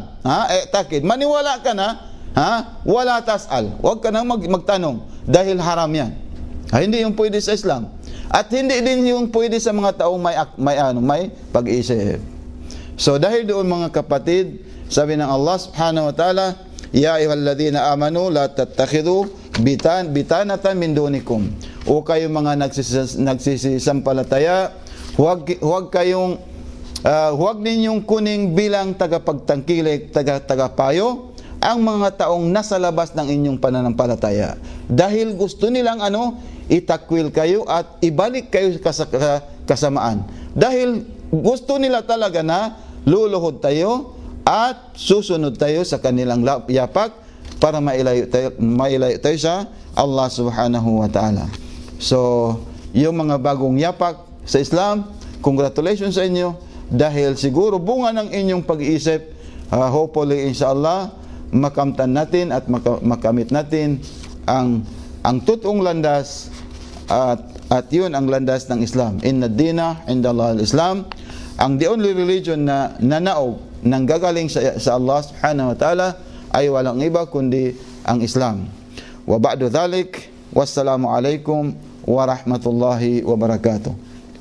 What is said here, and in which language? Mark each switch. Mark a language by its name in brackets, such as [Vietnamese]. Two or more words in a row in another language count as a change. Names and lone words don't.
[Filipino] Takid. Maniwala ka na. Wala tasal. Huwag ka na magtanong dahil haram yan. Hindi yung pwede sa Islam. At hindi din yung pwede sa mga taong may pag-iisip. So dahil doon mga kapatid, sabi ng Allah [Arabic] سبحانه وتعالى, يا أيها الذين آمنوا لا تتخذوا بطانة من دونكم. [Filipino] O kayong mga nagsisisampalataya, huwag ninyong kuning bilang tagapagtangkilik, tagapayo ang mga taong nasa labas ng inyong pananampalataya. Dahil gusto nilang itakwil kayo at ibalik kayo kasamaan. Dahil gusto nila talaga na luluhod tayo at susunod tayo sa kanilang yapak para mailayo tayo sa Allah [Arabic] سبحانه وتعالى. [Filipino] So, yung mga bagong yapak sa Islam, congratulations sa inyo dahil siguro bunga ng inyong pag-iisip, hopefully inshallah makamtan natin at makamit natin ang totoong landas at yun ang landas ng Islam. [Arabic] إن الدين عند الله الإسلام. [Filipino] Ang [English] the only religion [Filipino] na nanaog nang gagaling sa Allah [Arabic] سبحانه وتعالى [Filipino] ay walang iba kundi ang Islam. [Arabic] وبعد ذلك والسلام عليكم ورحمة الله وبركاته.